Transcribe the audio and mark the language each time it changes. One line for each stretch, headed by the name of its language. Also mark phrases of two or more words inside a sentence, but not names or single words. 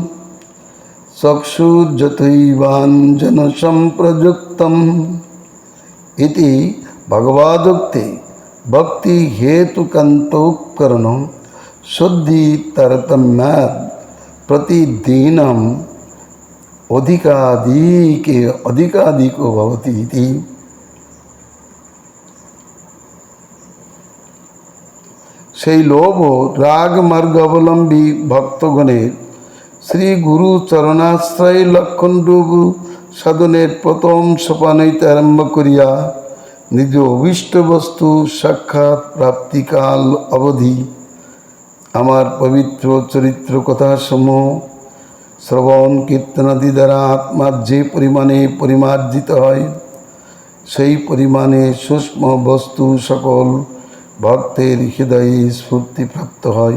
Sanskrit: চক্ষুর্যথৈবাঞ্জন সম্প্রযুক্তম ইতি ভগবদুক্তে ভক্তি হেতুকান্তোপকরণম শুদ্ধি তারতম্যাৎ প্রতিদিনম অধিকাধিকো ভবতি ইতি।
Bangla: সেই লোভ রাগ মার্গ অবলম্বী ভক্তগণের শ্রী গুরু চরণাশ্রয় লক্ষণরূপ সাধনের প্রথম সোপানইতে আরম্ভ করিয়া নিজ অভীষ্ট বস্তু সাক্ষাৎ প্রাপ্তিকাল অবধি আমার পবিত্র চরিত্র কথাসমূহ শ্রবণ কীর্তনাদি দ্বারা আত্মার যে পরিমাণে পরিমার্জিত হয়, সেই পরিমাণে সূক্ষ্ম বস্তু সকল ভক্তের হৃদয়ে স্ফূর্তিপ্রাপ্ত হয়।